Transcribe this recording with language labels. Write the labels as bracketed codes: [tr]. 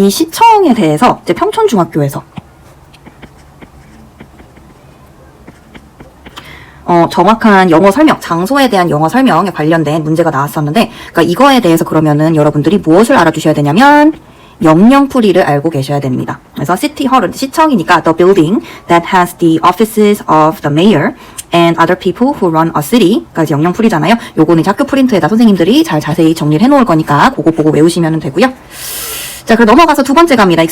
[ko] 이 시청에 대해서 이제 평촌중학교에서 정확한 영어 설명, 장소에 대한 영어 설명에 관련된 문제가 나왔었는데 그러니까 이거에 대해서 그러면은 여러분들이 무엇을 알아주셔야 되냐면 영영풀이를 알고 계셔야 됩니다. [en] 그래서 City Hall은 [ko] 시청이니까 [en] the building that has the offices of the mayor and other people who run a city [ko] 까지 영영풀이잖아요. 요거는 이제 학교 프린트에다 선생님들이 잘 자세히 정리를 해놓을 거니까 그거 보고 외우시면 되고요. 자, 그럼 넘어가서 두 번째 갑니다.